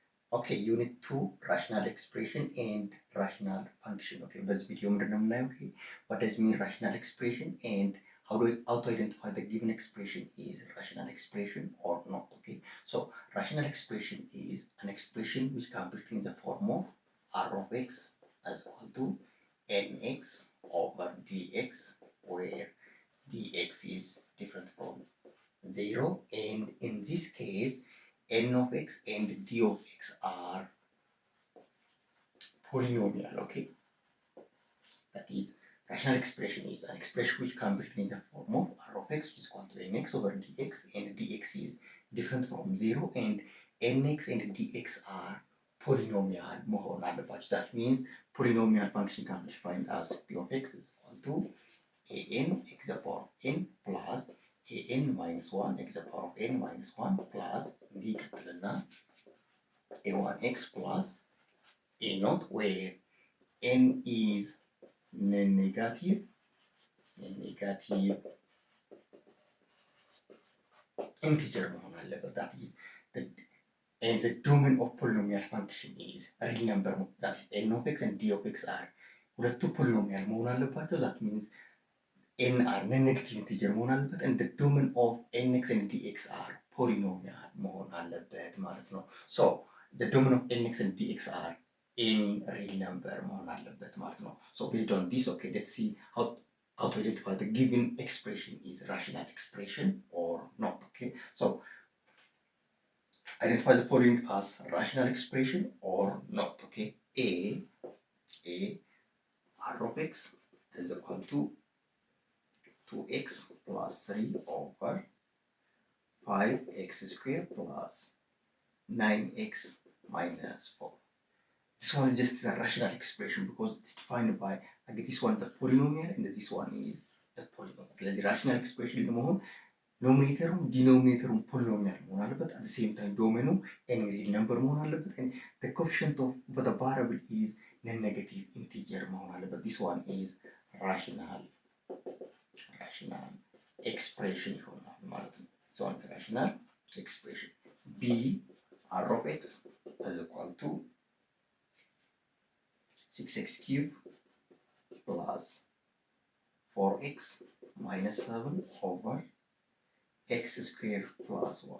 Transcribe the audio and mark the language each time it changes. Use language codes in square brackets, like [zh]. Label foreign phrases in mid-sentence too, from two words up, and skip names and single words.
[en] Okay, unit 2 rational expression and rational function. [am] Okay, በዚህ ቪዲዮ ምንድን ነው የምናየው? [en] Okay, what does mean rational expression and how to identify the given expression is rational expression or not. Okay, so rational expression is an expression which can be written in the form of r of x as equal to nx over dx, where dx is different from 0, and in this case n of x and d of x are polynomial. Okay, that is, rational expression is an expression which can be written in the form of r of x, which is equal to nx over dx, and dx is different from 0, and nx and dx are polynomial [am] መሆን አለባቸው. [en] That means polynomial function can be defined as p of x is equal to an x to the power of n plus an minus 1 x to the power of n minus 1 plus [am] እንዲህ ይቀጥልና [en] a1x plus a naught, where n is negative integer [am] መሆን አለበት. [en] That is, and the domain of polynomial function is real number. That is, n of x and d of x are ሁለቱ polynomial [am] መሆን አለባቸው. [en] That means n are negative integer [am] መሆን አለበት, [en] and the domain of nx and dx are polynomial [am] መሆን አለበት ማለት ነው. [en] So the domain of nx and dx are any real number [am] መሆን አለበት ማለት ነው. [en] So based on this, okay, let's see how to identify the given expression is rational expression or not. Okay, so identify the following as rational expression or not. Okay, a r of x is equal to 2x plus 3 over 5x squared plus 9x minus 4. This one is just a rational expression because it's defined by, I get this one the polynomial and this one is the polynomial. [am] ስለዚህ [en] rational expression [am] ለመሆን ኖሚኔተሩም ዲኖሚኔተሩም ፖሊኖሚያል መሆን አለበት። [en] at the same time [am] ዶሜኑ [en] any real number [am] መሆን አለበት, [en] and the coefficient of the variable is non-negative integer [am] መሆን አለበት. [en] This one is rational expression [am] ይሆናል ማለት ነው. [en] So it's rational expression. b r of x is equal to 6x cubed plus 4x minus 7 over x squared plus 1.